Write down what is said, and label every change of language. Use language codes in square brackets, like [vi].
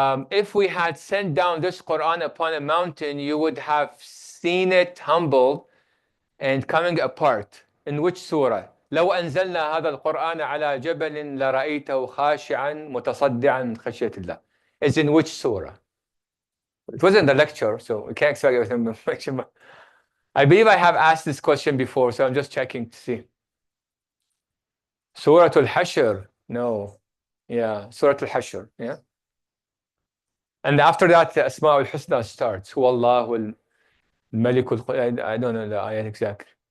[en] If we had sent down this Quran upon a mountain, you would have seen it humbled and coming apart. In which surah? [ar] لو أنزلنا هذا القرآن على جبل لرأيته خاشعا متصدعا من خشية الله. [en] It's in which surah? It wasn't the lecture, so we can't expect everything. I believe I have asked this question before, so I'm just checking to see. Surah Al-Hashr. No. Yeah, Surah Al-Hashr. Yeah. And after that, the Asma al-Husna starts. Huwallahu al-Malik I don't know the ayat exactly.